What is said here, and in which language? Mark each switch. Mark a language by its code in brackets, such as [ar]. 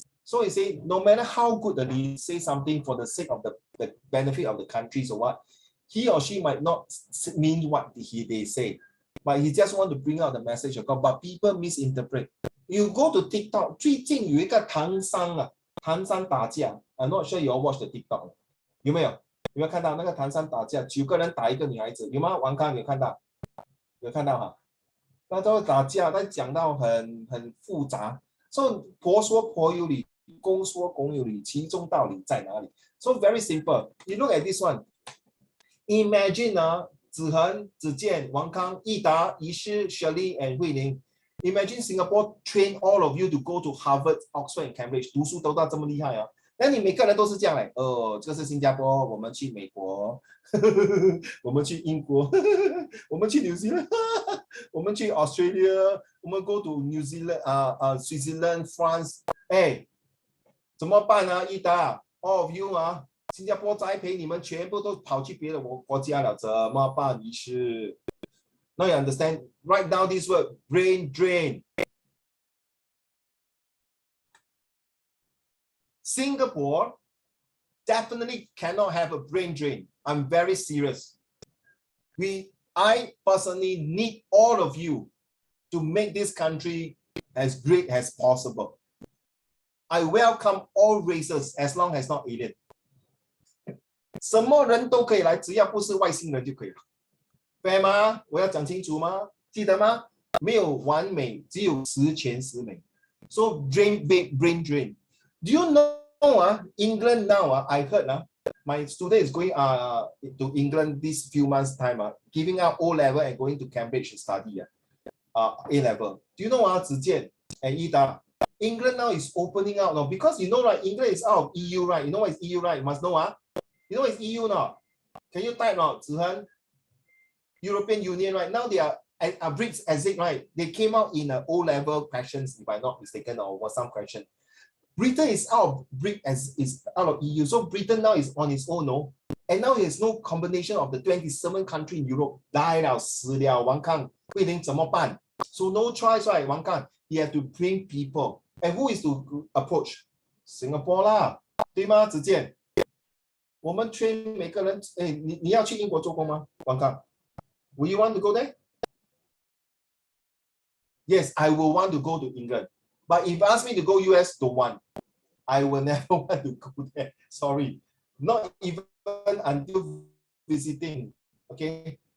[en] So he say, no matter how good the leader say something for the sake of the benefit of the countries or what, he or she might not mean what they say. But he just want to bring out the message of God. But people misinterpret. You go to TikTok, [zh] 最近有一个唐山打架 [en] I'm not sure you all watch the TikTok. [zh] 有没有看到那个唐山打架，9个人打一个女孩子，有吗？王康有看到？有看到哈？那都打架，但讲到很复杂。So 婆说婆有理，公说公有理，其中道理在哪里 ？ [en] So very simple. You look at this one. Imagine 子恒、子健、王康、益达、怡诗、Shirley and 慧玲。 Imagine Singapore train all of you to go to Harvard, Oxford and Cambridge. [zh] 读书都到这么厉害啊！那你每个人都是这样嘞，这个是新加坡，我们去美国，我们去英国，我们去纽西兰，我们去 Australia， 我们 [en] go to New Zealand Switzerland, France。 [zh] 哎，怎么办啊？益达 ， [en] all of you [zh] 新加坡栽培你们全部都跑去别的国家了，怎么办？于是 [en] ，Now you understand? Write down this word, brain drain. Singapore definitely cannot have a brain drain. I'm very serious. I personally need all of you to make this country as great as possible. I welcome all races as long as not alien. [zh] 什么人都可以来，只要不是外星人就可以了。对吗？我要讲清楚吗？记得吗？没有完美，只有十全十美。 [en] So brain drain. Do you know England now? I heard my student is going to England this few months time giving out O level and going to Cambridge to study A level. Do you know Zhi Jian and Ida? England now is opening out now because you know right, England is out of EU, right? You know what is EU, right? You must know You know what is EU now? Can you type now, Zihan? European Union, right? Now they are BRICS exit, right? They came out in O level questions, if I'm not mistaken, or some question. Britain is out of BRICS is out of EU, so Britain now is on its own, no? And now there's no combination of the 27 countries in Europe. [zh] 来了，死了，王康，慧玲怎么办？ [en] So no choice, right? 王康 you have to bring people. And who is to approach? [zh] Singapore 啦，对吗？子健，我们train每个人，你要去英国做工吗？ [en] 王康 ，Will you want to go there? Yes, I will want to go to England. But if you ask me to go US, don't want. I will never want to go there. Sorry. Not even until visiting. Okay.